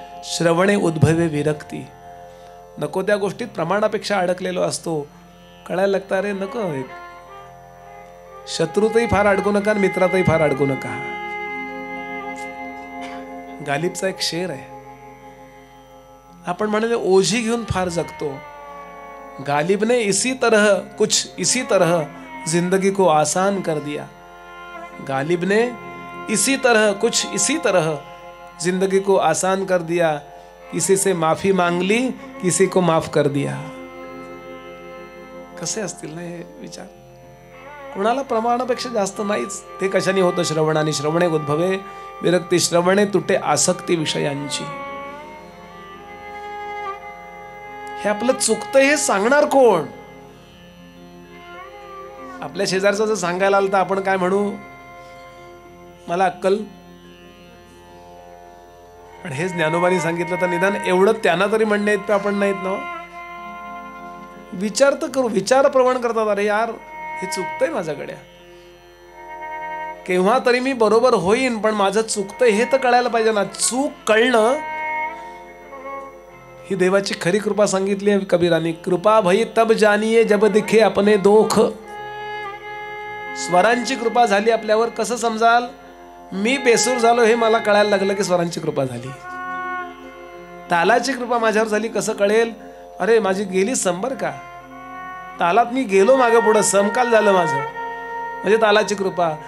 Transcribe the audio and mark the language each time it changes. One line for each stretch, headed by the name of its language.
Marathi: श्रवणे उद्भवे विरक्ती. नको त्या गोष्टीत प्रमाणापेक्षा अडकलेलो असतो, कळायला लागतं अरे नको, शत्रूतही फार अडकू नका, मित्रातही फार अडकू नका. गालिबचा एक शेर आहे, आपण म्हणाले ओझी घेऊन फार जगतो.
Hindi: गालिब ने इसी तरह जिंदगी को आसान कर दिया. गालिब ने इसी तरह जिंदगी को आसान कर दिया. किसी से माफी मांग ली, किसी को माफ कर दिया.
Marathi: कसे असतील ना हे विचार. कोणाला प्रमाणापेक्षा जास्त नाहीच. ते कशाने होतं? श्रवणाने. श्रवणे उद्भवे विरक्ती. श्रवणे तुटे आसक्ती विषयांची. हे आपलं चुकतं हे सांगणार कोण? आपल्या शेजारचं जर सांगायला आलं तर आपण काय म्हणू? मला अक्कल. पण हेच ज्ञानोबांनी सांगितलं तर निदान एवढं त्यांना तरी म्हणणे इतकं आपण नाहीत ना. विचार तर करू. विचार प्रवण करतात, अरे यार हे चुकतंय माझ्याकडे, केव्हा तरी मी बरोबर होईन, पण माझं चुकतंय हे तर कळायला पाहिजे ना. चूक कळणं ही देवाची खरी कृपा सांगितली आहे कबीरांनी.
Hindi: कृपा भई तब जानिये जब दिखे अपने दोख.
Marathi: स्वरांची कृपा झाली आपल्यावर. कसं समजाल? मी बेसूर झालो हे मला कळायला लागलं की स्वरांची कृपा झाली. तालाची कृपा माझ्यावर झाली कसं कळेल? अरे माझी गेली संबर का, तालात मी गेलो मागे पुढं, समकाल झालं माझं, म्हणजे तालाची कृपा.